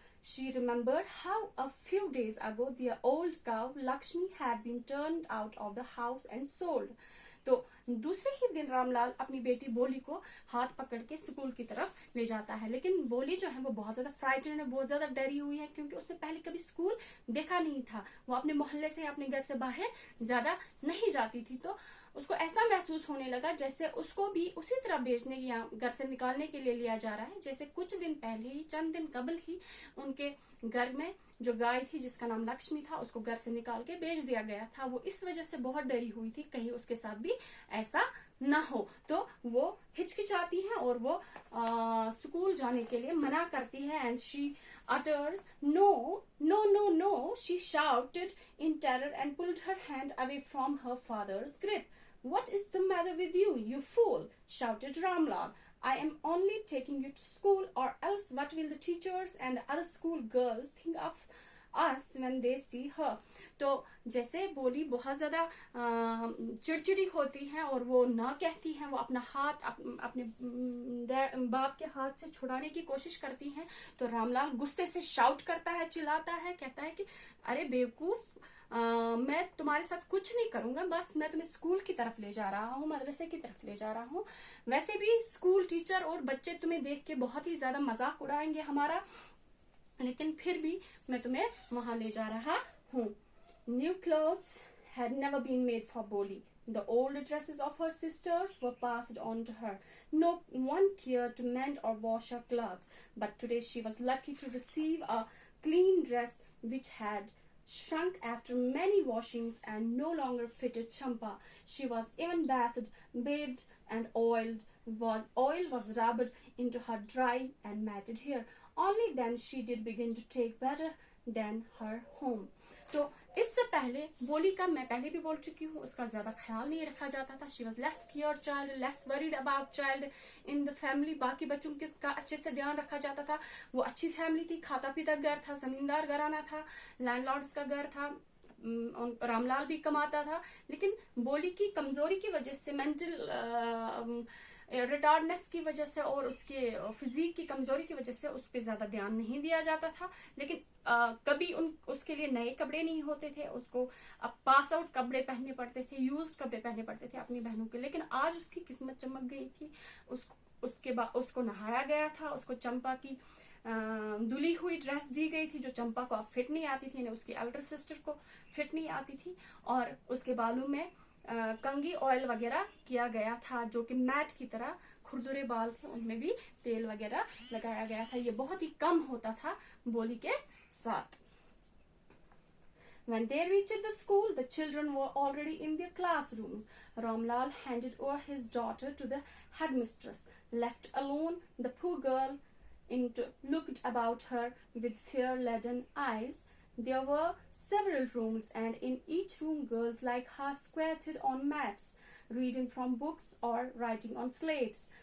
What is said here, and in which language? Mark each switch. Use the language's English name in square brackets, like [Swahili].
[English] She remembered how a few days ago their old cow Lakshmi had been turned out of the house and sold. [Hindi] तो दूसरे ही दिन रामलाल अपनी बेटी बोली को हाथ पकड़ के स्कूल की तरफ ले जाता है, लेकिन बोली जो है वो बहुत ज्यादा फ्राइटेंड है, बहुत ज्यादा डरी हुई है, क्योंकि उसने पहले कभी स्कूल देखा नहीं था। वो अपने मोहल्ले से, अपने घर से बाहर ज्यादा नहीं जाती थी। तो उसको ऐसा महसूस होने लगा जैसे उसको भी उसी तरह भेजने या घर से निकालने के लिए लिया जा रहा है, जैसे कुछ दिन पहले ही, चंद दिन कबल ही उनके घर में जो गाय थी जिसका नाम लक्ष्मी था, उसको घर से निकाल के बेच दिया गया था। वो इस वजह से बहुत डरी हुई थी कहीं उसके साथ भी ऐसा ना हो। तो वो हिचकिचाती है और वो स्कूल जाने के लिए मना करती है। [English] And she utters, "No, no, no, no," she shouted in terror and pulled her hand away from her father's grip. "What is the matter with you, you fool?" shouted Ramlal. "I am only taking you to school, or else what will the teachers and other school girls think of us when they see her?" [Hindi] तो जैसे बोली बहुत ज्यादा चिड़चिड़ी होती है और वो ना कहती है, वो अपना हाथ अपने बाप के हाथ से छुड़ाने की कोशिश करती है। तो रामलाल गुस्से से शाउट करता है, चिल्लाता है, कहता है कि अरे बेवकूफ, मैं तुम्हारे साथ कुछ नहीं करूंगा, बस मैं तुम्हें स्कूल की तरफ ले जा रहा हूँ, मदरसे की तरफ ले जा रहा हूँ। वैसे भी स्कूल टीचर और बच्चे तुम्हें देख के बहुत ही ज्यादा मजाक उड़ाएंगे हमारा, लेकिन फिर भी मैं तुम्हें वहां ले जा रहा हूँ। [English] New clothes had never been made for Boli. The old dresses of her sisters were passed on to her. No one cared to mend or wash her clothes, but today she was lucky to receive a clean dress which had shrunk after many washings and no longer fitted Champa. She was even bathed and oiled. Oil was rubbed into her dry and matted hair. Only then she did begin to take better than her home. [Hindi] तो इससे पहले बोली का, मैं पहले भी बोल चुकी हूँ, उसका ज्यादा ख्याल नहीं रखा जाता था। [English] She was less care child, less worried about child in the family. [Hindi] बाकी बच्चों का अच्छे से ध्यान रखा जाता था। वो अच्छी फैमिली थी, खाता पीता घर था, जमींदार घराना था, लैंडलॉर्ड्स का घर था, रामलाल भी कमाता था। लेकिन बोली की कमजोरी की वजह से, मेंटल रिटार्डनेस की वजह से और उसके फिजिक की कमजोरी की वजह से उस पर ज्यादा ध्यान नहीं दिया जाता था। लेकिन कभी उसके लिए नए कपड़े नहीं होते थे, उसको अब पास आउट कपड़े पहनने पड़ते थे, यूज्ड कपड़े पहनने पड़ते थे अपनी बहनों के। लेकिन आज उसकी किस्मत चमक गई थी, उसके बाद उसको नहाया गया था, उसको चंपा की धुली हुई ड्रेस दी गई थी जो चंपा को अब फिट नहीं आती थी, उसकी एल्डर सिस्टर को फिट नहीं आती थी। और उसके बालों में कंगी ऑयल वगैरह किया गया था, जो कि मैट की तरह खुरदुरे बाल थे, उनमें भी तेल वगैरह लगाया गया था। ये बहुत ही कम होता था बोली के साथ। [English] When they reached the school, the children were already in their classrooms. Ramlal handed over his daughter to the headmistress. Left alone, the poor girl looked about her with fear-laden eyes. There were several rooms, and in each room girls like her squatted on mats, reading from books or writing on slates.